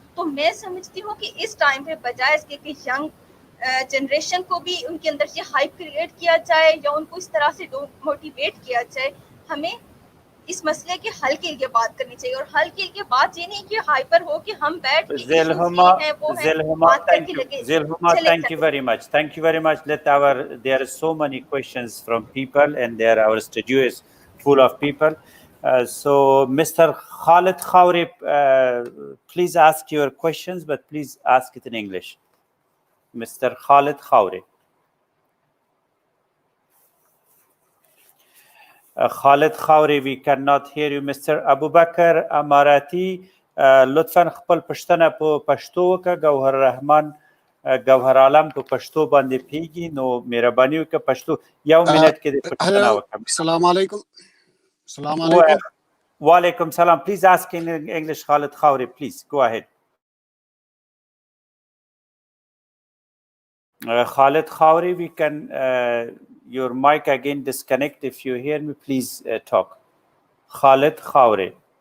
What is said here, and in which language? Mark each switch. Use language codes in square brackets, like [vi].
[ur] تو میں سمجھتی ہوں کہ اس ٹائم پہ بجائے اس کے کہ ینگ جنریشن کو بھی ان کے اندر یہ ہائپ کریٹ کیا جائے یا ان کو اس طرح سے موٹیویٹ کیا جائے, ہمیں اس مسئلے کے حل کے لیے بات کرنی چاہیے. اور حل کے لیے بات یہ نہیں کہ ہائپر ہو کہ ہم بیٹھ کے ایشوز یہ ہیں وہ ہیں بات کر کے لگے [en] thank you very much. Thank you very much. There are so many questions from people and there our studio is full of people. So Mr. Khalid Khawri, please ask your questions, but please ask it in English. Mr. Khalid Khawri. Khalid Khawri, we cannot hear you. Mr. [ps] Abu Bakr Amarati, لطفاً خپل پښتنه په پښتو وکړه. ګوهر رحمان ګوهر عالم په پښتو باندې پیږي, نو مهرباني وکړه پښتو 1 منټ کې د پښتنه وکړه. [ur] السلام علیکم. السلام علیکم. وعلیکم السلام. [en] Please ask in English, Khalid Khawri, please go ahead. Khalid Khawri, we can your mic again disconnect. If you hear me, please talk. Khalid Khawri.